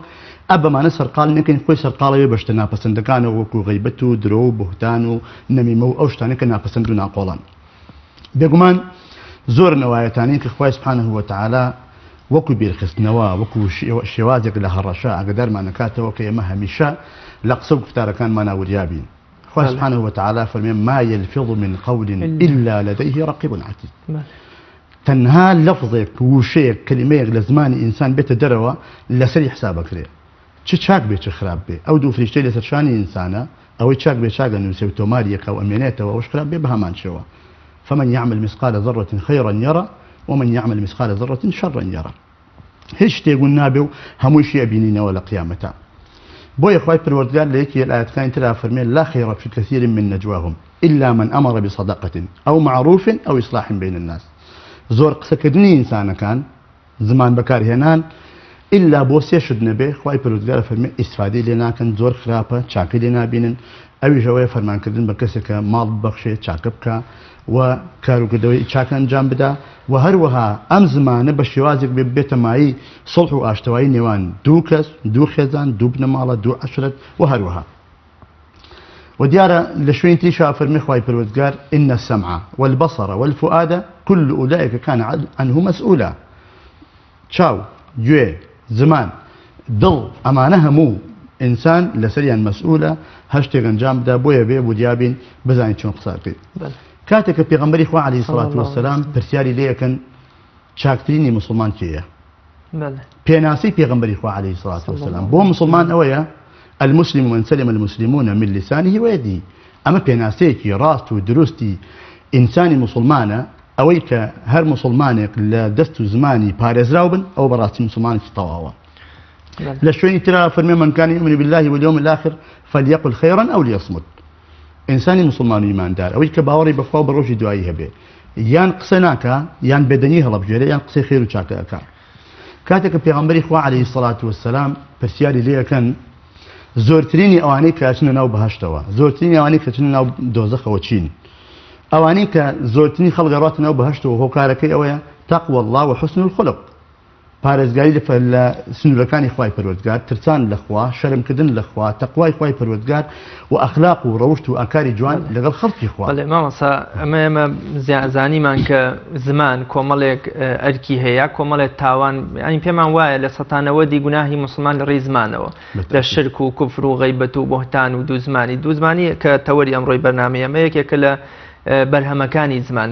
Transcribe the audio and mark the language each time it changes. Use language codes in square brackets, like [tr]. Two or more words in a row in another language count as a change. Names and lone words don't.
[ckb] ئەبەمانە سەرقاڵی نەکەین، خۆی سەرقاڵەوێ بە شتە ناپەسەندەکانەوە وەکو غەیبەت و درۆ و بوهتان و نەمیمە و ئەو شتانە کە ناپەسەند و ناقۆڵن. بێگومان زۆر نەوایەتانین کە خوای [ar] سبحانه وتعالى [ckb] وەکو بیرخستنەوە وەکو شێوازێک لە هەڕەشە ئاگادارمان نەکاتەوە کە ئێمە هەمیشە لە قسە و گفتارەکانمان وریابین. خوای [ar] سبحانه وتعالى [ckb] فەرمێ [ar] ما يلفظ من قول إلا لديه رقيب عتيد. [ckb] تەنها لەفظێک وشەیەک کەلیمەیەک لە زمانی ئینسان بێتە دەرەوە لەسەری حسابەکرێ. چ چاک بێ چ خراپ بێ، ئەو دوو فریشتەی لەسەر شانی ئینسانە، ئەوەی چاک بێ چاکە نووسێ و تۆماریەکە و ئەمێنێتەوە، ئەوش خراپ بێ بە هەمان شێوە. [ar] فمن يعمل مثقال ذرة خيرا يرى ومن يعمل مثقال ذرة شرا يرى. [ckb] هیچ شتێکون نابێ و هەمووشی ئەبینینەوە لە قیامەتە. بۆیە خوای پروەردگار لە یەکی ئاەتەکانی ترا فەرمێ [ar] لا خير في كثير من نجواهم إلا من أمر بصدقة أو معروف أو إصلاح بين الناس. [ckb] زۆر قسەکردنی ئینسانەکان زمان بەکارهێنان إلا بۆ سێ شت نەبێ خوای پروەردگار فەرمێ ئیسفادەی لێ ناکەن، زۆر خراپە، چاکەی لێ نابینن. ئەویش ئەوەیە فەرمانکردن بە کەسێکە ماڵ ببەخشێ، چاکە بکە و کاروکردەوەی چاکە ئەنجام بدا و هەروەها ئەم زمانە بە شێوازێک بێتە مایی سڵح و ئاشتەوایی نێوان دوو کەس، دوو خێزان، دوو بنەماڵە، دوو عەشرەت و هەروەها. و دیارە لە شوێنی تریشا فەرمێ خوای پروەردگار [ar] إن السمع والبصر والفؤاد كل أولئك كان عنه مسؤولا. [ckb] چاو، گوێ، زمان، دڵ، ئەمانە هەموو ئینسان لەسەریان مەسئولە هەر شتێک ئەنجام بدا. بۆیە بێ بۆ دیابین بزانین چۆن قسە بکەین. کاتێککە پێغەمبەری خوا [ar] عەلەیهی سەڵات وەسەلام [ckb] پرسیاری لێ یەکەن چاکترینی مسلمان کێیە؟ پێناسەی پێغەمبەری خوا [ar] عەلەیهی سەڵات وەسەلام [ckb] بۆ مسلمان ئەوەیە [ar] المسلم من سلم المسلمون من لسانه ويده. [ckb] ئەمە پێناسەیەکی ڕاست و دروستی ئینسانی مسلمانە، ئەوەی کە هەر مسلمانێک لە دەست و زمانی پارێزراو بن ئەو بەڕاستی مسلمانێکی تەواوە. لە شوێنی ترا فەرمێ [ar] من كان يؤمن بالله واليوم الآخر فليقل خيرا أو ليصمت. [ckb] ئینسانی مسلمان و ئیماندار ئەوەی کە باوەڕی بەخوا و بە ڕۆژی دوایی هەبێ یان قسە ناکە یان بێدەنی هەڵەبژێرە یان قسەی خێر و چاکە ئەکا. کاتێککە پێغەمبەری خوا [ar] عەلەیهی سەڵات وەسەلام [ckb] پرسیاری لێ یەکەن زۆرترینی ئەوانەی کە ئەچنە ناو بەهەشتەوە، زۆرترینی ئەوانەی کە چنە ناو دۆزەخەوە چین؟ ئەوانەی کە زۆرترینی خەڵک گەڕاتە ناو بەهەشتەوە هۆکارەکەی ئەوەیە [ar] تەقوى الله وحسن الخلق، [ckb] پارێزگاری لە سنوورەکانی خوای پەروەردگار، ترسان لەخوا، شەرمکردن لەخوا، تەقوای خوای پەروەردگار و ئەخلاق و ڕەوشت و ئاکاری جوان لەگەڵ خەڵکی خوا. بەڵێ مامۆستا ئەمە زانیمان کە زمان کۆمەڵێک ئەرکی هەیە، کۆمەڵێک تاوان، ئەنی پێمان وایە لە سەتانەوەدی گوناهی مسلمان لە ڕێی زمانەوە لە شرک و کوفر و غەیبەت و بۆهتان و دووزمانی کە تەوەری ئەمڕۆی بەرنامەیە ئەمە یەکێکە لە بەرهەمەکانی زمان.